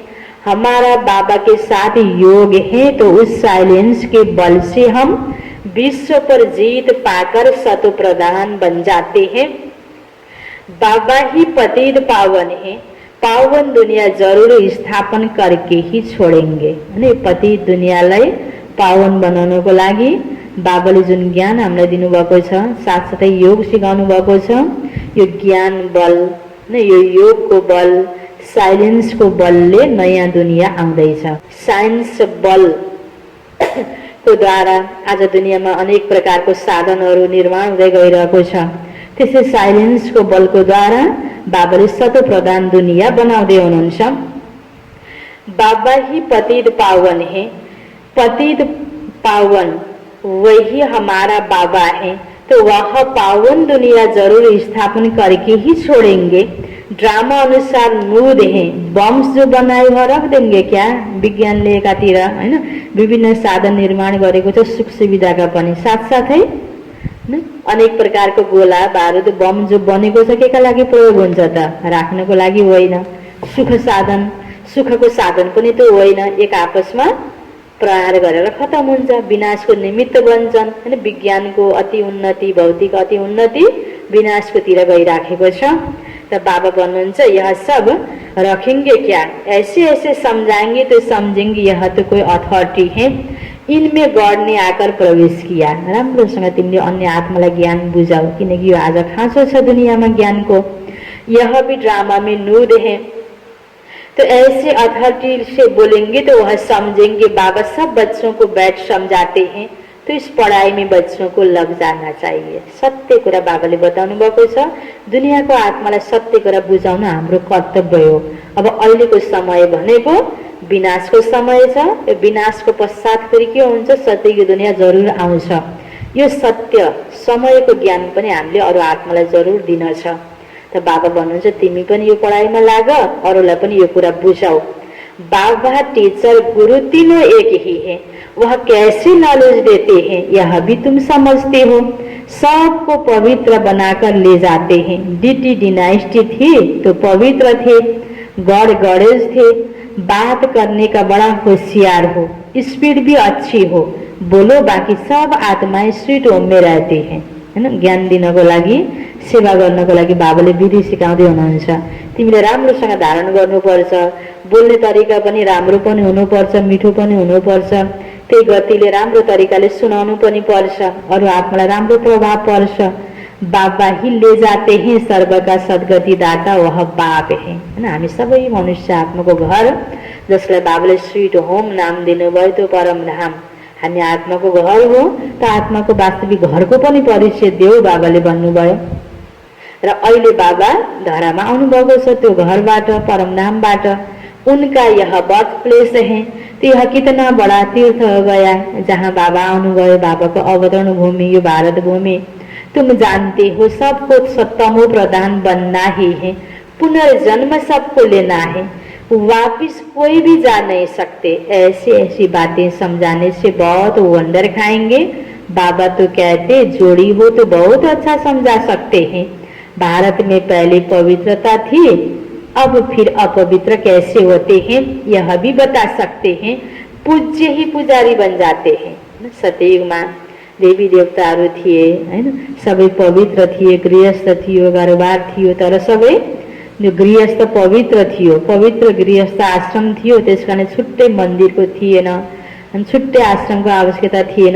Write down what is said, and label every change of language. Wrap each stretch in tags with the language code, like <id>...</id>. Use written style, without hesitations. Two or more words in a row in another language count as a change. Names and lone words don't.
<hi>हमारा बाबा के साथ योग है तो उस साइलेंस के बल से हम विश्व पर जीत पाकर सतो प्रधान बन जाते हैं। बाबा ही पतित पावन है। पावन दुनिया जरूर स्थापन करके ही छोडेंगे।</hi> <ne>अनि पतित दुनियालाई पावन बनाउनको लागि बाबाले जुन ज्ञान हामीलाई दिनुभएको छ, साथसाथै योग सिकाउनु भएको छ, यो ज्ञान बल नै, यो योगको बल, साइलेन्सको बलले नयाँ दुनिया आउँदैछ। साइन्स बल को द्वारा आज दुनियाँमा अनेक प्रकारको साधनहरू निर्माण हुँदै गइरहेको छ। त्यसै साइलेन्सको बलको द्वारा बाबाले सतो प्रधान दुनिया बनाउँदै हुनुहुन्छ।</ne> <hi>बाबा ही पतित पावन है। पतित पावन वही हमारा बाबा है, तो वह पावन दुनिया जरूर स्थापन करके ही छोड़ेंगे। ड्रामा अनुसार नूद है, बम्स जो बनाए हुआ रख देंगे क्या।</hi> <ne>विज्ञानले एकातिर हैन विभिन्न साधन निर्माण गरेको छ सुख सुविधाका पनि, साथसाथै अनेक प्रकारको गोला बारुद बम जो बनेको छ केका लागि प्रयोग हुन्छ त, राख्नको लागि होइन। सुख साधन, सुखको साधन पनि त होइन, एक आपसमा प्रहार गरेर खतम हुन्छ, विनाशको निमित्त बन्छन्। हैन विज्ञानको अति उन्नति, भौतिक अति उन्नति विनाशको तिर गइराखेको छ। त बाबा भन्नुहुन्छ</ne> <hi>यह सब रखेंगे क्या, ऐसे ऐसे समझाएंगे तो समझेंगे यह तो कोई अथॉरिटी है। इनमें गॉड ने आकर प्रवेश किया।</hi> <ne>राम्रोसँग तिमीले अन्य आत्मालाई ज्ञान बुझाऊ, किनकि यो आज खाँचो छ दुनियाँमा ज्ञानको।</ne> <hi>यह भी ड्रामा में नूद है। तो ऐसे अथॉरिटी से बोलेंगे तो वह समझेंगे। बाबा सब बच्चों को बैठ समझाते हैं, तो इस पढ़ाई में बच्चों को लग जाना चाहिए।</hi> <ne>सत्य कुरा बाबाले बताउनु भएको छ। दुनियाँको आत्मालाई सत्य कुरा बुझाउन हाम्रो कर्तव्य हो। अब अहिलेको समय भनेको विनाशको समय छ। यो विनाशको पश्चात फेरि के हुन्छ, सत्यको दुनिया जरुर आउँछ। यो सत्य समयको ज्ञान पनि हामीले अरू आत्मालाई जरुर दिन छ। त बाबा भन्नुहुन्छ तिमी पनि यो पढाइमा लाग, अरूलाई पनि यो कुरा बुझाऊ।</ne> <hi>बाबा टीचर गुरु तीनों एक ही है। वह कैसे नॉलेज देते हैं यह भी तुम समझते हो। सबको पवित्र बनाकर ले जाते हैं।</hi> <en>deity dynasty</en> <hi>थी तो पवित्र थे,</hi> <en>god goddess</en> <hi>थे। बात करने का बड़ा होशियार हो, स्पीड भी अच्छी हो। बोलो, बाकी सब आत्माएं</hi> <en>sweet home</en> <hi>में रहते हैं।</hi> <ne>हैन ज्ञान दिनको लागि, सेवा गर्नको लागि बाबाले विधि सिकाउँदै हुनुहुन्छ। तिमीले राम्रोसँग धारण गर्नुपर्छ, बोल्ने तरिका पनि राम्रो पनि हुनुपर्छ, मिठो पनि हुनुपर्छ। त्यही गतिले राम्रो तरिकाले सुनाउनु पनि पर्छ, अरू आत्मालाई राम्रो प्रभाव पर्छ।</ne> <hi>बाबा ही ले जाते हैं सर्व का सद्गति दाता, वह बाप है।</hi> <ne>हैन हामी सबै मनुष्य आत्माको घर, जसलाई बाबाले</ne> <en>sweet home</en> <ne>नाम दिनुभयो त्यो परम धाम। हामी आत्माको घर हो, त आत्माको वास्तविक घरको पनि परिचय देऊ बाबाले भन्नुभयो। र अहिले बाबा धरामा आउनुभएको छ, त्यो घरबाट, परमधामबाट।</ne> <hi>उनका यह</hi> <en>birth place</en> <hi>है। तो यह कितना बड़ा तीर्थ हो गया जहाँ बाबा आउनुभयो।</hi> <ne>बाबाको अवतरण भूमि यो भारत भूमि।</ne> <hi>तुम जानते हो सबको सत्तमो प्रधान बनना ही है, पुनर्जन्म सबको लेना है, वापिस कोई भी जा नहीं सकते। ऐसी ऐसी बातें समझाने से बहुत वंडर खाएंगे। बाबा तो कहते जोड़ी हो तो बहुत अच्छा समझा सकते हैं। भारत में पहले पवित्रता थी, अब फिर अपवित्र कैसे होते हैं यह भी बता सकते हैं। पूज्य ही पुजारी बन जाते हैं।</hi> <ne>सतयुगमा देवी देवताहरू थिए हैन, सबै पवित्र थिए, गृहस्थ थियो, घरबार थियो, तर सबै गृहस्थ पवित्र थियो, पवित्र गृहस्थ आश्रम थियो। त्यसकारण छुट्टै मन्दिरको थिएन अनि छुट्टै आश्रमको आवश्यकता थिएन।</ne>